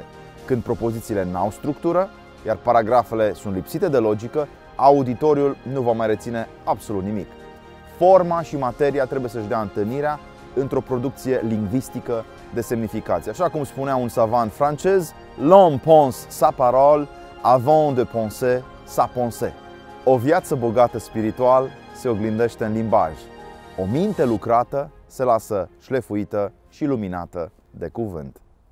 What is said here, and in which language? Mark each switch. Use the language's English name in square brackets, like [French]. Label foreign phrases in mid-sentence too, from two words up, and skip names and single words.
[Romanian] Când propozițiile n-au structură, iar paragrafele sunt lipsite de logică, auditoriul nu va mai reține absolut nimic. Forma și materia trebuie să-și dea întâlnirea într-o producție lingvistică de semnificație. Așa cum spunea un savant francez, [French] l'homme pense sa parole avant de penser sa pensée. [Romanian] O viață bogată spiritual se oglindește în limbaj. O minte lucrată se lasă șlefuită și luminată de cuvânt.